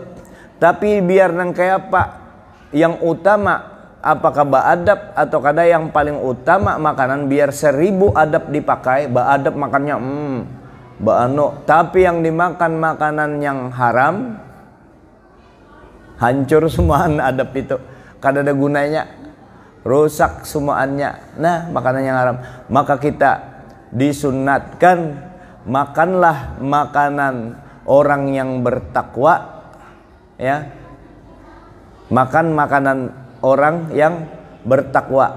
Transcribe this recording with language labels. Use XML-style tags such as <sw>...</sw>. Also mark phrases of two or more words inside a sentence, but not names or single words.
<bjn>Tapi biar nang kayak apa yang utama, apakah beadab atau kada yang paling utama makanan, biar 1000 adab dipakai, beadab makannya tapi yang dimakan makanan yang haram hancur semuaan adab itu, kada ada gunanya, rusak semuanya. Nah, makanan yang haram, maka kita disunatkan makanlah makanan orang yang bertakwa, ya. Makan makanan orang yang bertakwa.</bjn>